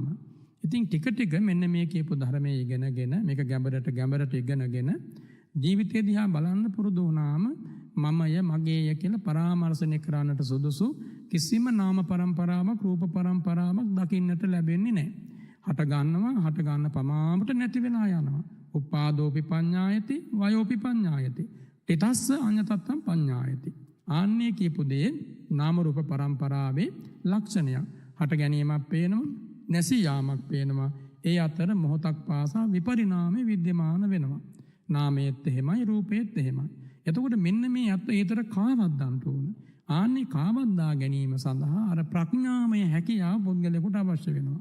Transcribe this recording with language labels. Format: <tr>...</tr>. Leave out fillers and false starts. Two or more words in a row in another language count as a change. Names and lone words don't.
<si>ඉතින් ටික ටික මෙන්න මේ කියපු ධර්මයේ ඉගෙනගෙන මේක ගැඹරට ඉගෙනගෙන ජීවිතය දිහා බලන්න පුරුදු වුණාම මමය මගේය කියලා පරාමර්ශණය කරන්නට සුදුසු කිසිම නාම පරම්පරාවක්, රූප පරම්පරාවක් දකින්නට ලැබෙන්නේ නැහැ. හට ගන්න පමාවට නැති වෙලා යනවා.</si> <pi>උපාදෝපි පඤ්ඤායති, වයෝපි පඤ්ඤායති, තිතස්ස අඤ්ඤතත්තම් පඤ්ඤායති.</pi> <si>ආන්නේ කියපු දේ නාම රූප පරම්පරාවේ ලක්ෂණයක්. හට ගැනීමක් පේනවා, නැසී යාමක් පේනවා. ඒ අතර මොහොතක් පාසා විපරිණාමය විද්‍යමාන වෙනවා. නාමයේත් එහෙමයි, රූපයේත් එහෙමයි. එතකොට මෙන්න මේ අත් ඒතර කාවද්දන්ට ඕන. ආන්නේ කාවද්දා ගැනීම සඳහා අර ප්‍රඥාමය හැකියාව පුද්ගලයාට අවශ්‍ය වෙනවා.</si>